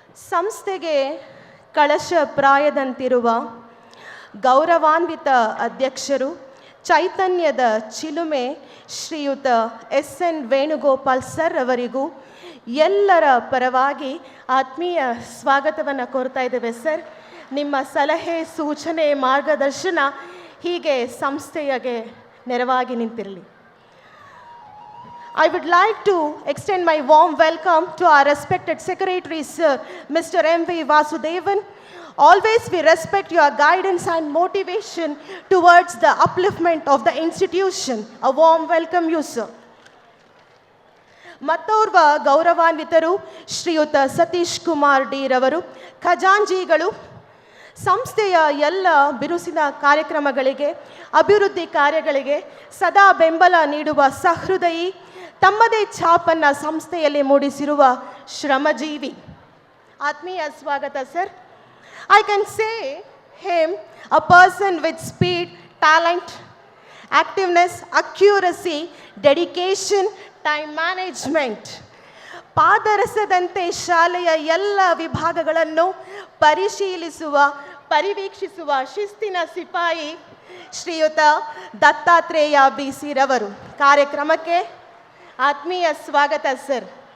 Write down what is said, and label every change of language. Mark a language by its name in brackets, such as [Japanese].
[Kannada] ಸಂಸ್ಥೆಗೆ ಕಳಶಪ್ರಾಯದಂತಿರುವ ಗೌರವಾನ್ವಿತ ಅಧ್ಯಕ್ಷರು, ಚೈತನ್ಯದ ಚಿಲುಮೆ ಶ್ರೀಯುತ ಎಸ್.ಎನ್. ವೇಣುಗೋಪಾಲ್ ಸರ್ ಅವರಿಗೂ ಎಲ್ಲರ ಪರವಾಗಿ ಆತ್ಮೀಯ ಸ್ವಾಗತವನ್ನು ಕೋರ್ತಾ ಇದ್ದೇವೆ. ಸರ್, ನಿಮ್ಮ ಸಲಹೆ, ಸೂಚನೆ, ಮಾರ್ಗದರ್ಶನ ಹೀಗೆ ಸಂಸ್ಥೆಗೆ ನೆರವಾಗಿ ನಿಂತಿರಲಿ. [English] I would like to extend my warm welcome to our respected Secretary, Sir, Mr. M.V. Vasudevan. Always we respect your guidance and motivation towards the upliftment of the institution. A warm welcome you, sir. [Kannada] ಮತ್ತೋರ್ವ ಗೌರವಾನ್ವಿತರು ಶ್ರೀಯುತ Satish Kumar D ರವರು, ಖಜಾಂಜಿಗಳು. ಸಂಸ್ಥೆಯ ಎಲ್ಲ ಬಿರುಸಿನ ಕಾರ್ಯಕ್ರಮಗಳಿಗೆ, ಅಭಿವೃದ್ಧಿ ಕಾರ್ಯಗಳಿಗೆ ಸದಾ ಬೆಂಬಲ ನೀಡುವ ಸಹೃದಯಿ, ತಮ್ಮದೇ ಛಾಪನ್ನು ಸಂಸ್ಥೆಯಲ್ಲಿ ಮೂಡಿಸಿರುವ ಶ್ರಮಜೀವಿ. ಆತ್ಮೀಯ ಸ್ವಾಗತ sir. [English] I can say him a person with speed, talent, activeness, accuracy, dedication, time management. [Kannada] ಪಾದರಸದಂತೆ ಶಾಲೆಯ ಎಲ್ಲ ವಿಭಾಗಗಳನ್ನು ಪರಿಶೀಲಿಸುವ, ಪರಿವೀಕ್ಷಿಸುವ ಶಿಸ್ತಿನ ಸಿಪಾಯಿ ಶ್ರೀಯುತ ದತ್ತಾತ್ರೇಯ BC ರವರು. ಕಾರ್ಯಕ್ರಮಕ್ಕೆ ಆತ್ಮೀಯ ಸ್ವಾಗತ ಸರ್.